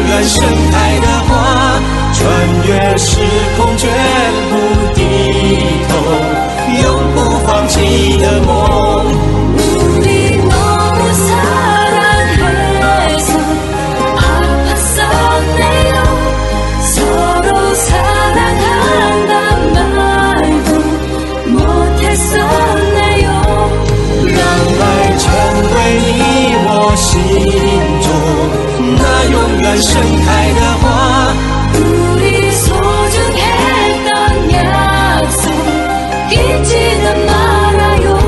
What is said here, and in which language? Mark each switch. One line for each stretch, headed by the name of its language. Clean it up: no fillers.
Chinese: 盛开的花，穿越时空绝不低头，永不放弃的梦。
Korean: 우리 너무 사랑해서 아팠었네요. 서로 사랑한단 말도 못했었네요.
Chinese: 让爱成为你我心中那永远盛开的花，
Korean: 우리 소중했던 약속 잊지는 말아요.